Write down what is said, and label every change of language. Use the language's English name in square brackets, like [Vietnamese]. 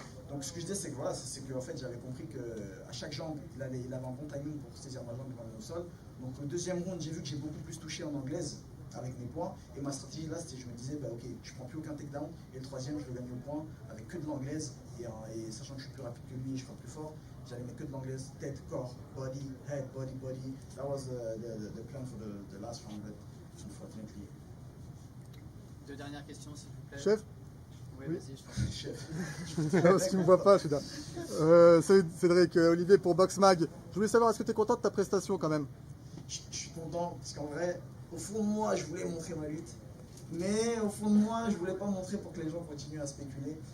[French] Donc ce que je disais, c'est que voilà, c'est que en fait j'avais compris que à chaque jambe, il avait un bon timing pour saisir ma jambe et m'amener au sol. Donc le deuxième round, j'ai vu que j'ai beaucoup plus touché en anglaise avec mes points. Et ma stratégie là, c'était je me disais, bah ok, je prends plus aucun takedown. Et le troisième, je le gagne au point avec que de l'anglaise. Et sachant que je suis plus rapide que lui et je frappe plus fort, j'allais mettre que de l'anglaise, tête, corps, [English] body, head, body, body. That was the plan for the last round, but unfortunately. [French] Deux dernières questions s'il vous plaît. Chef. Oui, vas-y, je t'en prie. Chef. Parce qu'il ne me voit pas, je suis là. Salut Cédric, Olivier pour Boxmag. Je voulais savoir, est-ce que tu es content de ta prestation quand même? Je suis content parce qu'en vrai, au fond de moi, je voulais montrer ma lutte. Mais au fond de moi, je voulais pas montrer pour que les gens continuent à spéculer.